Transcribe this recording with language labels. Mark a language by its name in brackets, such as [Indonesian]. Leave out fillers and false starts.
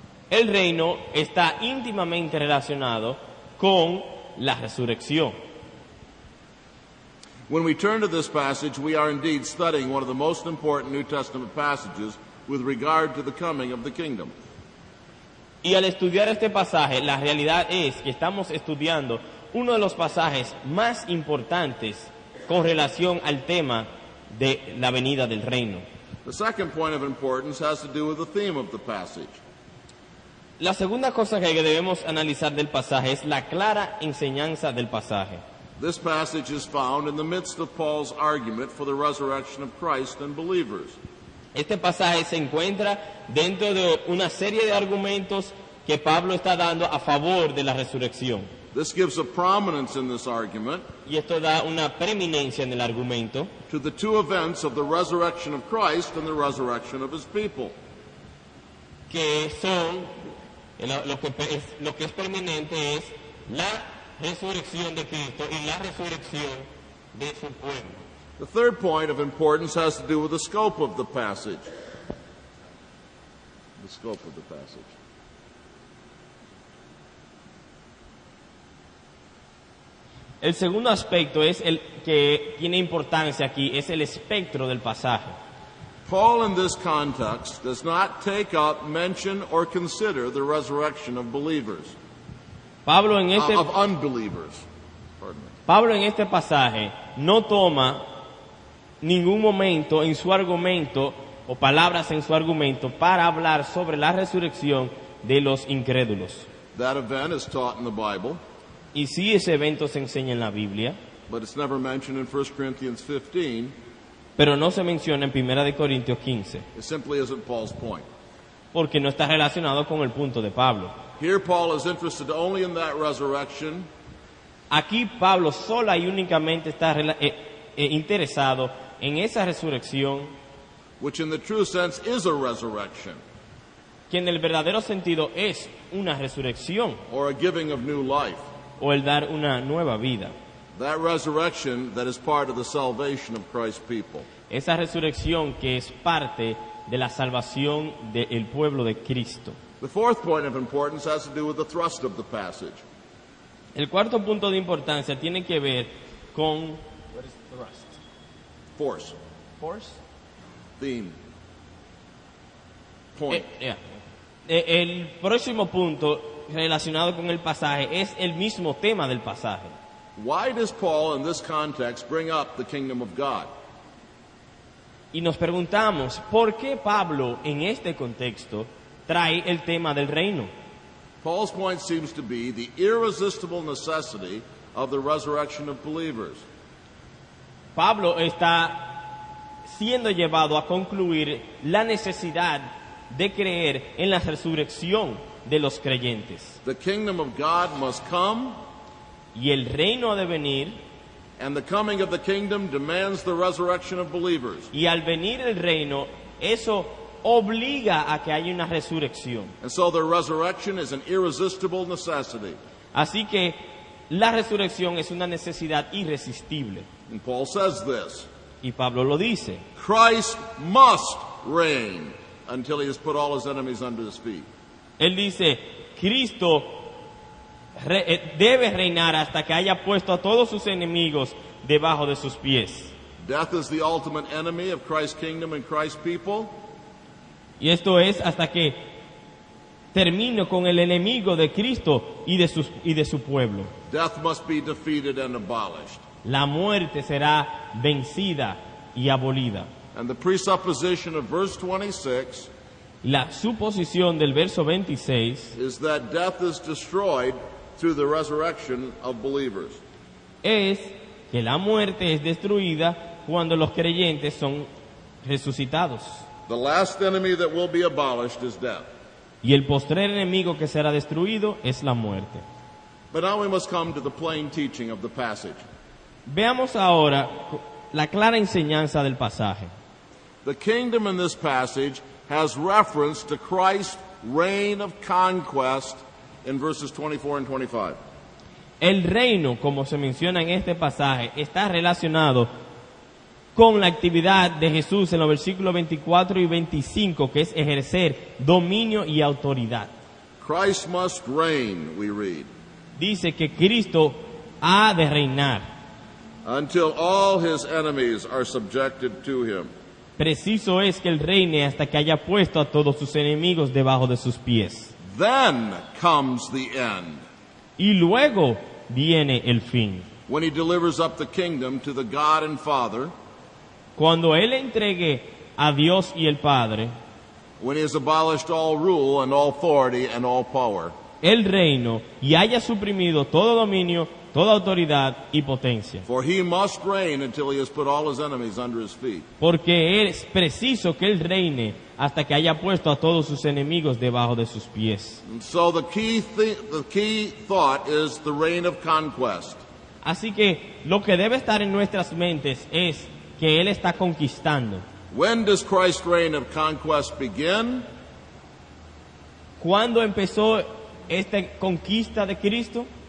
[Spanish] el reino está íntimamente relacionado con la resurrección. [English] When we turn to this passage, we are indeed studying one of the most important New Testament passages with regard to the coming of the kingdom. [Spanish] Y al estudiar este pasaje, la realidad es que estamos estudiando uno de los pasajes más importantes con relación al tema de la venida del reino. [English] The second point of importance has to do with the theme of the passage. [Spanish] La segunda cosa que debemos analizar del pasaje es la clara enseñanza del pasaje. [English] This passage is found in the midst of Paul's argument for the resurrection of Christ and believers. [Spanish] Este pasaje se encuentra dentro de una serie de argumentos que Pablo está dando a favor de la resurrección. [English] This gives a prominence in this argument [Spanish] Y esto da una preeminencia en el argumento [English] to the two events of the resurrection of Christ and the resurrection of his people. [Spanish] que son, lo que es preeminente es la resurrección de Cristo y la resurrección de su pueblo. [English] The third point of importance has to do with the scope of the passage. The scope of the passage. [Spanish] El segundo aspecto es el que tiene importancia aquí, es el espectro del pasaje. [English] Paul in this context does not take up, mention, or consider the resurrection of believers, [Spanish] Pablo en este, [English] of unbelievers. Pardon me. [Spanish] Pablo en este pasaje no toma ningún momento en su argumento o palabras en su argumento para hablar sobre la resurrección de los incrédulos. [English] That event is taught in the Bible, [Spanish] Y sí, ese evento se enseña en la Biblia, [English] but it's never mentioned in 1 Corinthians 15. [Spanish] pero no se menciona en 1 de Corintios 15, [English] It simply isn't Paul's point. [Spanish] porque no está relacionado con el punto de Pablo. [English] Here Paul is interested only in that resurrection, [Spanish] Aquí Pablo sola y únicamente está interesado en esa resurrección, [English] which in the true sense is a resurrection, [Spanish] que en el verdadero sentido es una resurrección [English] or a giving of new life. [Spanish] o el dar una nueva vida. [English] That resurrection that is part of the salvation of Christ's people. [Spanish] Esa resurrección que es parte de la salvación del pueblo de Cristo. [English] The fourth point of importance has to do with the thrust of the passage. [Spanish] El cuarto punto de importancia tiene que ver con [English] what is thrust? Force, Force? theme, point. [Spanish] El próximo punto relacionado con el pasaje es el mismo tema del pasaje. [English] Why does Paul in this context bring up the kingdom of God? [Spanish] Y nos preguntamos, ¿por qué Pablo en este contexto trae el tema del reino? [English] Paul's point seems to be the irresistible necessity of the resurrection of believers. [Spanish] Pablo está siendo llevado a concluir la necesidad de creer en la resurrección de los creyentes. [English] The kingdom of God must come, [Spanish] Y el reino ha de venir, [English] and the coming of the kingdom demands the resurrection of believers. [Spanish] y al venir el reino, eso obliga a que haya una resurrección. [English] And so the resurrection is an irresistible necessity. [Spanish] Así que la resurrección es una necesidad irresistible. [English] And Paul says this, [Spanish] Y Pablo lo dice. [English] Christ must reign until he has put all his enemies under his feet. [Spanish] Él dice, Cristo debe reinar hasta que haya puesto a todos sus enemigos debajo de sus pies. [English] Death is the ultimate enemy of Christ's kingdom and Christ's people. [Spanish] Y esto es hasta que termine con el enemigo de Cristo y de su pueblo. [English] Death must be defeated and abolished. [Spanish] La muerte será vencida y abolida. [English] And the presupposition of verse 26 [Spanish] La suposición del verso 26 [English] is that death is destroyed through the resurrection of believers. [Spanish] es que la muerte es destruida cuando los creyentes son resucitados. [English] The last enemy that will be abolished is death. [Spanish] Y el postrer enemigo que será destruido es la muerte. [English] But now we must come to the plain teaching of the passage. [Spanish] Veamos ahora la clara enseñanza del pasaje. [English] The kingdom in this passage has reference to Christ's reign of conquest in verses 24 and 25. [Spanish] El reino, como se menciona en este pasaje, está relacionado con la actividad de Jesús en los versículos 24 y 25, que es ejercer dominio y autoridad. [English] Christ must reign, we read, [Spanish] Dice que Cristo ha de reinar. [English] until all his enemies are subjected to him. [Spanish] Preciso es que Él reine hasta que haya puesto a todos sus enemigos debajo de sus pies. [English] Then comes the end, [Spanish] Y luego viene el fin. [English] when he delivers up the kingdom to the God and Father, [Spanish] Cuando Él entregue a Dios y el Padre [English] when he has abolished all rule and all authority and all power. [Spanish] el reino y haya suprimido todo dominio, toda autoridad y potencia. [English] For he must reign until he has put all his enemies under his feet. [Spanish] Porque es preciso que Él reine hasta que haya puesto a todos sus enemigos debajo de sus pies. [English] And so the key thought is the reign of conquest. [Spanish] Así que lo que debe estar en nuestras mentes es que Él está conquistando. [English] When does Christ's reign of conquest begin? [Spanish] ¿Cuándo empezó esta conquista de Cristo?